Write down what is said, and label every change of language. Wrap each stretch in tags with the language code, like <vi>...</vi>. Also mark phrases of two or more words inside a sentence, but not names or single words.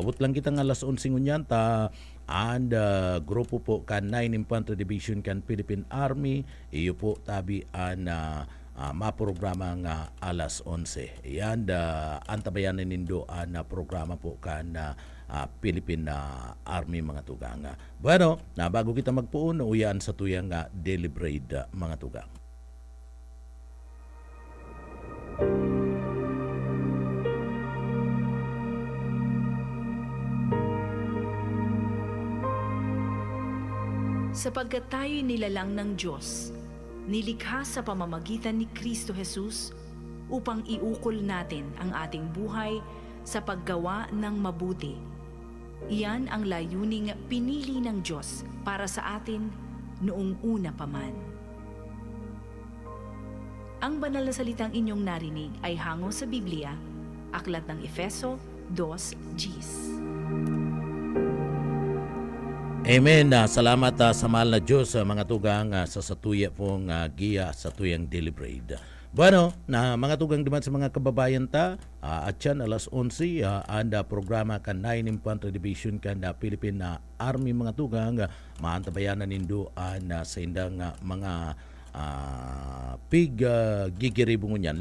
<bik>Abot lang kitang alas 11 unyan ta. And grupo po kan 9 Infantry Division kan Philippine Army iyo po tabi an maprograma nga alas 11. Yan antabayanan nindo an programa po kan Philippine Army mga tugang. Bueno, na bago kita magpuon uyan sa tuyang</bik> <en>daily bread</en> <bik>mga tugang.</bik> <tl>Sapagkat tayo'y nilalang ng Diyos, nilikha sa pamamagitan ni Kristo Jesus upang iukol natin ang ating buhay sa paggawa ng mabuti. Iyan ang layuning pinili ng Diyos para sa atin noong una pa man. Ang banal na salitang inyong narinig ay hango sa Biblia, Aklat ng Efeso 2:10. Amen.</tl> <bik>Salamat sa mahal na Diyos mga tugang sa satuya pong giya sa tuyang</bik> <en>daily bread.</en> <bik>Bueno, na mga tugang duman sa mga kababayan ta, at yan alas 11, anda programa kan 9 Infantry Division kan Philippine Army mga tugang, maantabayanan nindo sa indang mga gigiribong ngunyan.</bik>